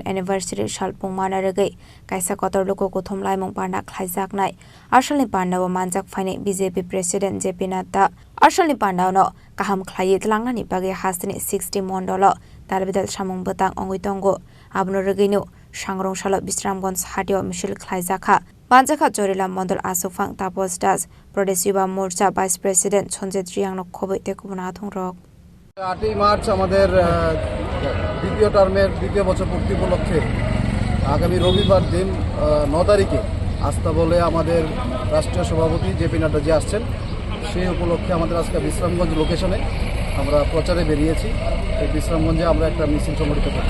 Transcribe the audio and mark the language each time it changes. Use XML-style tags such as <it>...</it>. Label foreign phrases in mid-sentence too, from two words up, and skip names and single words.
<trp>anniversary salpung manarege kaisa kotor loko kothom laimong panda khlaijak nai Ashulni pandawa manjak faine BJP president JP Nadda Ashulni pandaw kaham khlai tlangnani bage hasni 60 mondolo tarbidal samung batang ongoi tongo abno regeno sangrongshalo bisramgons hatio misil khlaijaka Panjaka Jorila Mondol Asufang Tapos Das Pradesh Yuva Morcha Vice President Sonjit Riang Khoboi Tekubun Athung Rok</trp> <bn>8 মার্চ আমাদের দ্বিতীয় টার্মের দ্বিতীয় বছর পূর্তি উপলক্ষে আগামী রবিবার দিন 9 তারিখে আস্থা বলে আমাদের রাষ্ট্রীয় সভাপতি জেপি নাড্ডা জি আসছেন সেই উপলক্ষে আমাদের আজকে বিশ্রামগঞ্জ লোকেশনে আমরা প্রচারে বেরিয়েছি এই বিশ্রামগঞ্জে আমরা একটা মিছিল সংগঠিত করছি</bn>